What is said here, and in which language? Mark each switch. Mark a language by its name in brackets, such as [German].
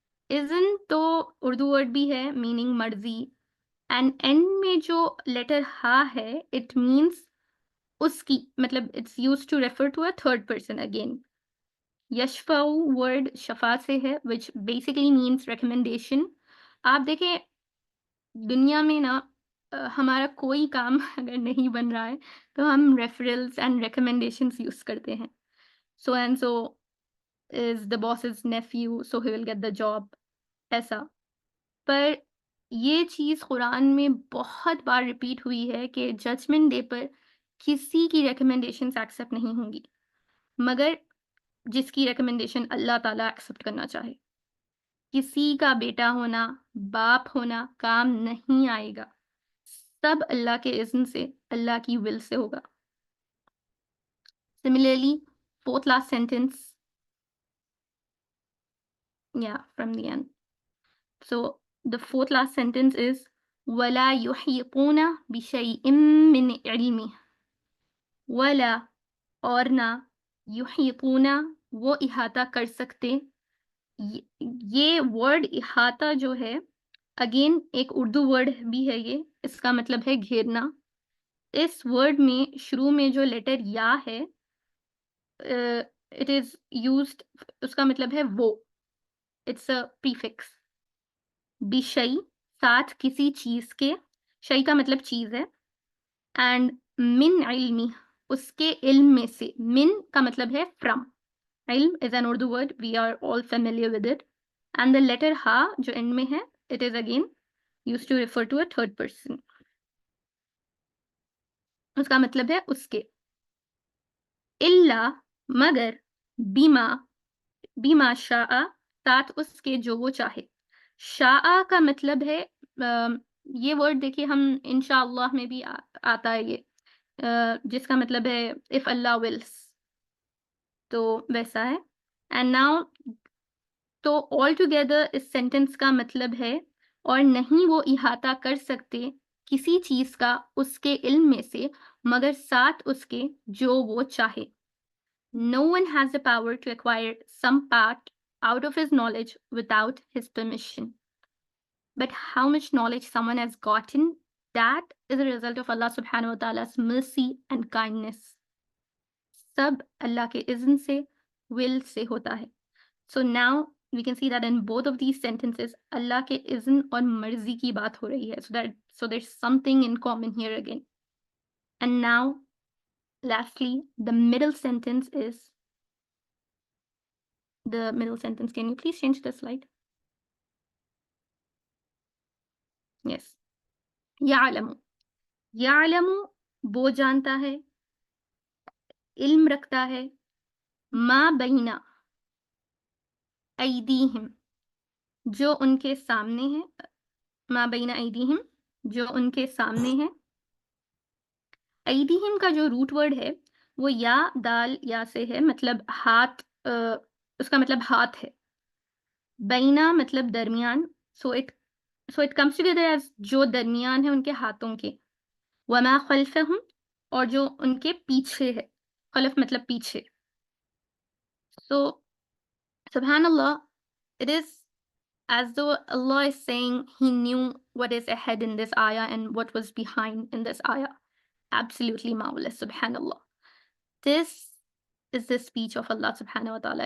[Urdu] اذن تو اردو [English] word [Urdu] بھی ہے [English] meaning مرضی، and end [Urdu] میں جو [English] letter ہا ہے it means [Urdu] اس کی، مطلب [English] It's use to refer to a third person again. یشفع word شفا [Urdu] سے ہے [English] Which basically means recommendation. [Urdu] آپ دیکھیں دنیا میں نا ہمارا کوئی کام اگر نہیں بن رہا ہے تو ہم [English] referrals and recommendations use [Urdu] کرتے ہیں. [English] so and so is the boss's nephew so he will get the job, [Urdu] ایسا. پر یہ چیز قرآن میں بہت بار ریپیٹ ہوئی ہے کہ [English] judgement day [Urdu] پر کسی کی [English] recommendations accept [Urdu] نہیں ہوں گی مگر جس کی ریکمنڈیشن اللہ تعالیٰ ایکسیپٹ کرنا چاہے. کسی کا بیٹا ہونا، باپ ہونا کام نہیں آئے گا، سب اللہ کے اذن سے، اللہ کی ول سے ہوگا. [English] Similarly, fourth last sentence, from the end. So the fourth last sentence is [Arabic] وَلَا يُحِيطُونَ بِشَيْءٍ مِّنْ عِلْمِهِ. وَلَا [Urdu] اور نہ، [Arabic] يُحِيطُونَ [Urdu] وہ احاطہ کر سکتے. یہ ورڈ احاطہ جو ہے [English] again [Urdu] ایک اردو ورڈ بھی ہے، یہ اس کا مطلب ہے گھیرنا. اس ورڈ میں شروع میں جو لیٹر یا ہے [English] it is used, [Urdu] اس کا مطلب ہے وہ، [English] It's a prefix. [Urdu] بشئی ساتھ کسی چیز کے، شئی کا مطلب چیز ہے، اینڈ من علمی اس کے علم میں سے، من کا مطلب ہے [English] From. علم is an Urdu word, we are all familiar with it. And the letter ha [Urdu] جو end میں ہے [English] it is again used to refer to a third person. [Urdu] اس کا مطلب ہے اس کے. الا مگر، بیما شاء ساتھ اس کے جو وہ چاہے. شاء کا مطلب ہے یہ ورڈ دیکھیے ہم انشاءاللہ میں بھی آتا ہے یہ جس کا مطلب ہے [English] if Allah wills، [Urdu] تو ویسا ہے. [English] and now تو all together [Urdu] اس سینٹینس کا مطلب ہے اور نہیں وہ احاطہ کر سکتے کسی چیز کا اس کے علم میں سے مگر ساتھ اس کے جو وہ چاہے. [English] No one has the power to acquire some part out of his knowledge without his permission. But how much knowledge someone has gotten, that is a result of Allah subhanahu wa ta'ala's mercy and kindness. [Urdu] سب اللہ کے اذن سے، [English] will [Urdu] سے ہوتا ہے. [English] So now we can see that in both of these sentences [Urdu] اللہ کے اذن اور مرضی کی بات ہو رہی ہے. [English] So there's something in common here again. And now lastly the middle sentence is can you please change the slide? Yes. [Urdu] یعلم وہ جانتا ہے، علم رکھتا ہے، ما بین ایدیہم جو ان کے سامنے ہے، ما بین ایدیہم جو ان کے سامنے ہے. ایدیہم کا جو روٹ ورڈ ہے وہ یا دال یا سے ہے، مطلب ہاتھ، اس کا مطلب ہاتھ ہے. بینا مطلب درمیان. [English] So it comes together as [Urdu] جو درمیان ہے ان کے ہاتھوں کے. وما خلفہم اور جو ان کے پیچھے ہے. خلف مطلب پیچھے. [English] So subhanallah, it is as though Allah is saying He knew what is ahead in this ayah and what was behind in this ayah. Absolutely marvelous, subhanallah. This is the speech of Allah subhanahu wa ta'ala.